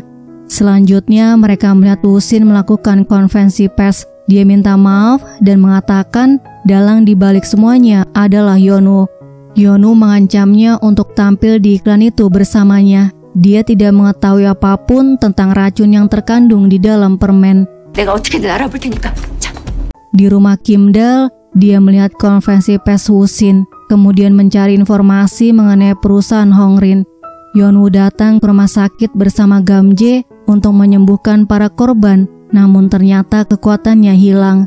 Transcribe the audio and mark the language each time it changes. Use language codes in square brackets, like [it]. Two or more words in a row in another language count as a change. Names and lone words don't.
[id] Selanjutnya mereka melihat Woo Shin melakukan konvensi pers. Dia minta maaf dan mengatakan dalang dibalik semuanya adalah Yeonwoo. Yeonwoo mengancamnya untuk tampil di iklan itu bersamanya. Dia tidak mengetahui apapun tentang racun yang terkandung di dalam permen. [ko] 내가 어떻게든 알아볼 테니까. 자. [id] Di rumah Kim Dal, dia melihat konvensi pers Woo Shin, kemudian mencari informasi mengenai perusahaan Hongrin. Yeonwoo datang ke rumah sakit bersama Gamjae untuk menyembuhkan para korban, namun ternyata kekuatannya hilang.